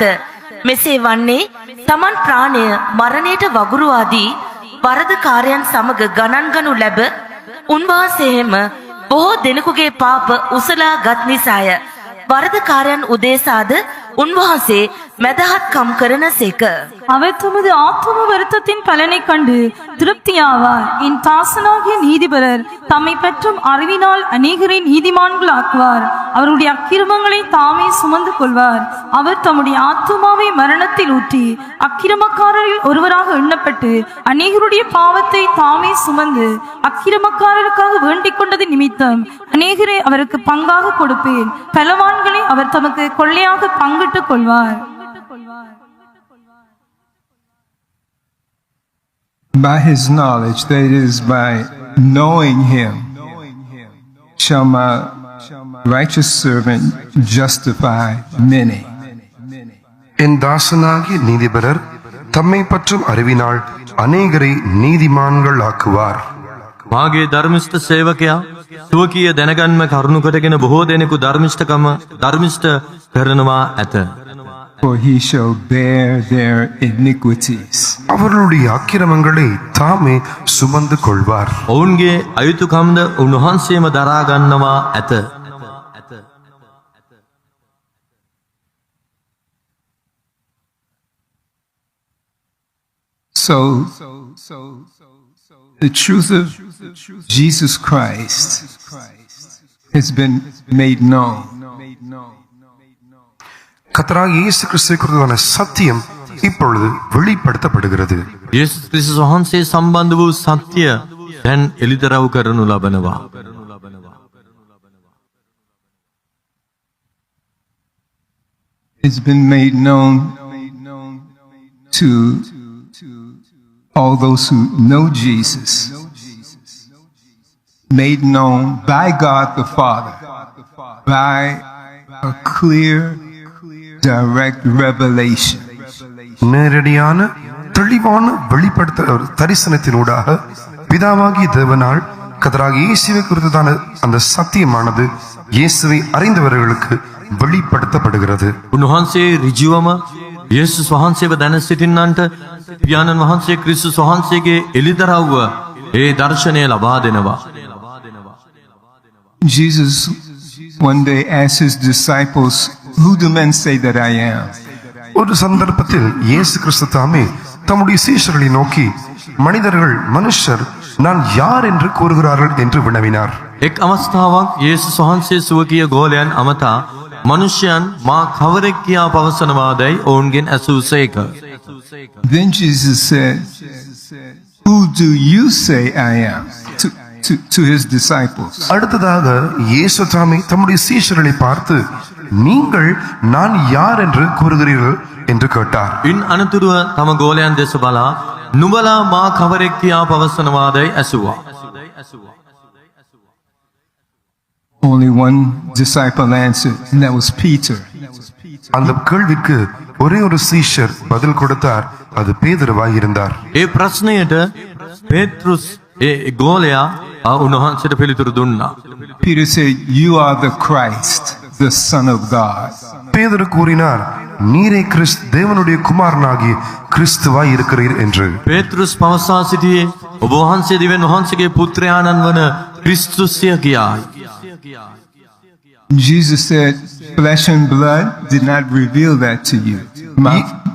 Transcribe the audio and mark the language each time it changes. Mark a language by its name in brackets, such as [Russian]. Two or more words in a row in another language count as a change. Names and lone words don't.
[Sinhala] මෙසේ වන්නේ තමන් ප්‍රාණය මරණයට වගුරුවාදී වරදකාරයන් සමග ගණන් ගනු ලැබ උන්වහන්සේම බොහෝ දෙනෙකුගේ පාප උසලා ගත් නිසාය. වරදකාරයන් උදේසාද උන්වහන්සේ මැදහත්කම් කරන සේක. [Tamil] அவர் தமது ஆத்தும வருத்தத்தின் பலனை கண்டு திருப்தியாவார். என் தாசனாகிய நீதிபரர் தம்மை பற்றும் அறிவினால் அநேகரை நீதிமான்கள் ஆக்குவார். அவருடைய அக்கிரமங்களை தாமே சுமந்து கொள்வார். அவர் தம்முடைய ஆத்துமாவை மரணத்தில் ஊற்றி அக்கிரமக்காரரில் ஒருவராக எண்ணப்பட்டு அநேகருடைய பாவத்தை தாமே சுமந்து அக்கிரமக்காரருக்காக வேண்டிக் கொண்டது நிமித்தம் அநேகரை அவருக்கு பங்காக கொடுப்பேன். பலவான்களை அவர் தமக்கு கொள்ளையாக பங்கிட்டுக் கொள்வார். [English] By his knowledge, that is, by knowing him, shall my righteous servant justify many. [Tamil] என் தாசனாகிய நீதிபரர் தம்மை பற்றும் அறிவினால் அநேகரை நீதிமான்கள் ஆக்குவார். [Sinhala] මාගේ ධර්මිෂ්ඨ සේවකයා සුවකීය දැනගන්ම කරුණු කොටගෙන බොහෝ දෙනෙකු ධර්මිෂ්ඨ කරනවා ඇත. [English] For he shall bear their iniquities. [Tamil] அவர்களுடைய அக்கிரமங்களை தாமே சுமந்து கொள்வார். [Sinhala] ඔවුන්ගේ අයුතුකම්ද උන්වහන්සේම දරා ගන්නවා ඇත. [English] So the truth of Jesus Christ has been made known. [Tamil] கர்த்தராகிய இயேசு கிறிஸ்துவை குறித்தான சத்தியம் இப்பொழுது வெளிப்படுத்தப்படுகிறது. [Sinhala] යේසුස් ක්‍රිස්තුස් වහන්සේ සම්බන්ධ වූ සත්‍ය දැන් එළිදරව් කරනු ලබනවා. [English] It's been made known to all those who know Jesus, made known by God the Father, by a clear, direct revelation. [Tamil] நேரடியான தெளிவான வெளிப்படுத்த தரிசனத்தினூடாக பிதாவாகிய தேவனால் கர்த்தராகிய இயேசுவை குறித்ததான அந்த சத்தியமானது இயேசுவை அறிந்தவர்களுக்கு வெளிப்படுத்தப்படுகிறது. [Sinhala] උන්වහන්සේ ඍජුවම යේසුස් වහන්සේව දැන සිටින්නන්ට පියාණන් වහන්සේ ක්‍රිස්තුස් වහන්සේගේ එළිදරව්ව ඒ දර්ශනය ලබා දෙනවා. [English] Jesus one day asked his disciples, "Who do men say that I am?" [Tamil] ஒரு சந்தர்ப்பத்தில் இயேசு கிறிஸ்து தாமே தம்முடைய சீஷர்களை நோக்கி மனுஷர் நான் யார் என்று கூறுகிறார்கள் என்று வினவினார். [Sinhala] එක් අවස්ථාවක් යේසුස් වහන්සේ සුවකීය ගෝලයන් අමතා මනුෂ්‍යයන් මා කවරෙක් කියා පවසනවාදයි ඔවුන්ගෙන් ඇසූසේක. [English] Then Jesus said, "Who do you say I am?" to his disciples. [Tamil] அடுத்ததாக இயேசு தாமே தம்முடைய சீஷர்களை பார்த்து நீங்கள் நான் யார் என்று கூறுகிறீர்கள் என்று கேட்டார். [Sinhala] ඉන් අනතුරුව තම ගෝලයන් දෙස බලා නුඹලා මා කවරෙක් කියා පවසනවාදයි ඇසුවා. [English] Only one disciple answered, and that was Peter. [Tamil] அந்த கேள்விக்கு ஒரே ஒரு சீஷர் பதில் கொடுத்தார், அது பேதுருவாய் இருந்தார். [Sinhala] ඒ ප්‍රශ්නයට පේත්‍රුස් ඒ ගෝලයා උන්වහන්සේට පිළිතුරු දුන්නා. [English] Peter said, "You are the Christ, the Son of God." [Tamil] பேதுரு கூறினார், நீரே தேவனுடைய குமாரனாகிய கிறிஸ்துவாய் இருக்கிறீர் என்று. [Sinhala] පේත්‍රුස් පවසා සිටියේ ඔබ වහන්සේ දෙවියන් වහන්සේගේ පුත්‍රයාණන් වන ක්‍රිස්තුස්ය කියායි. [English] Jesus said, "Flesh and blood did not reveal that to you.